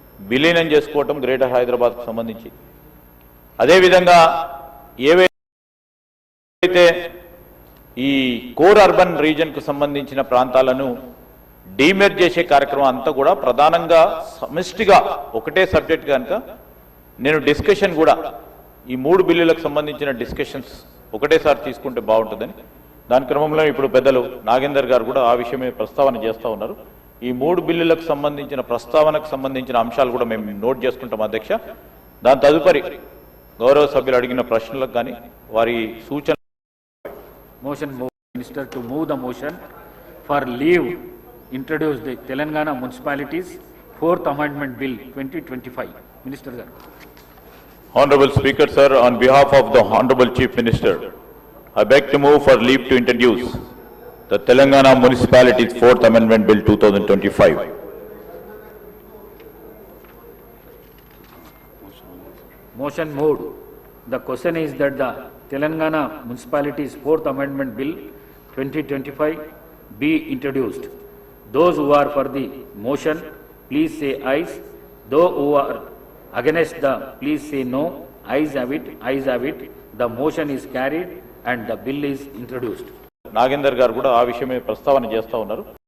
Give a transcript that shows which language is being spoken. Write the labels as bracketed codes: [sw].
[te] విలీనం చేసుకోవటం గ్రేటర్ హైదరాబాద్కు సంబంధించి, అదేవిధంగా ఏవైతే ఈ కోర్ అర్బన్ రీజన్కు సంబంధించిన ప్రాంతాలను డీమెర్జ్ చేసే కార్యక్రమం అంతా కూడా ప్రధానంగా సమిష్టిగా ఒకటే సబ్జెక్ట్ కనుక నేను డిస్కషన్ కూడా ఈ 3 బిల్లులకు సంబంధించిన డిస్కషన్స్ ఒకటేసారి తీసుకుంటే బాగుంటుందని దాని క్రమంలో ఇప్పుడు పెద్దలు నాగేందర్ గారు కూడా ఆ విషయమే ప్రస్తావన చేస్తూ ఉన్నారు. ఈ 3 బిల్లులకు సంబంధించిన ప్రస్తావనకు సంబంధించిన అంశాలు కూడా మేము నోట్ చేసుకుంటాం అధ్యక్ష. దాని తదుపరి గౌరవ సభ్యులు అడిగిన ప్రశ్నలకు కానీ వారి సూచన [en] motion minister to move the motion for leave introduce the Telangana Municipalities 4th Amendment Bill 2025. Minister garu. Honorable Speaker sir, on behalf of the Honorable Chief Minister, I beg to move for leave to introduce the Telangana Municipalities 4th Amendment Bill 2025. Motion moved. The question is that the Telangana Municipalities 4th Amendment Bill 2025 be introduced. Those who are for the motion, please say ayes. Those who are against the, please say no. Ayes have it, ayes have it. The motion is carried and the bill is introduced. [te] Nagender గారు కూడా ఆ విషయమే ప్రస్తావన చేస్తూ ఉన్నారు.